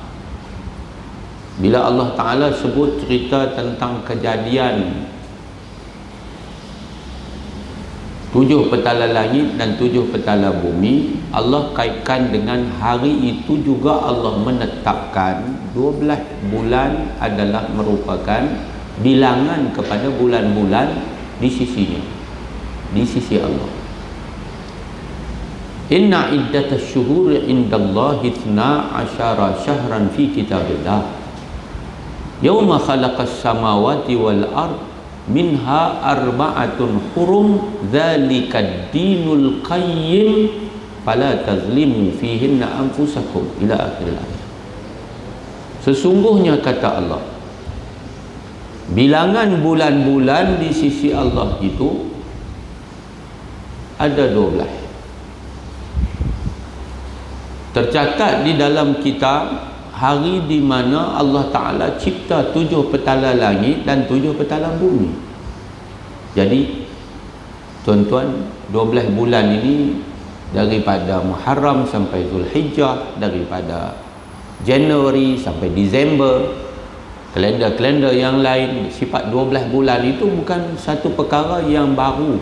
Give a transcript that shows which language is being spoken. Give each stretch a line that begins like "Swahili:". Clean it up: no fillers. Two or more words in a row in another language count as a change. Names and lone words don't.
Malay: Bila Allah Ta'ala sebut cerita tentang kejadian 7 petala langit dan 7 petala bumi, Allah kaitkan dengan hari itu juga Allah menetapkan 12 bulan adalah merupakan bilangan kepada bulan-bulan di sisinya, di sisi Allah.
Arabic: إن عدة الشهور عند الله 12 شهرا في كتاب الله يوم خلق السماوات والأرض منها أربعة حرم ذلك الدين القيم فلا تظلموا فيهن أنفسكم إلى آخر الآية.
Malay: Sesungguhnya kata Allah, bilangan bulan-bulan di sisi Allah itu ada 12. Tercatat di dalam kitab hari di mana Allah Ta'ala cipta 7 petala langit dan 7 petala bumi. Jadi tuan-tuan, 12 bulan ini daripada Muharram sampai Zulhijjah, daripada Januari sampai Disember, kalender-kalender yang lain, sifat 12 bulan itu bukan satu perkara yang baru.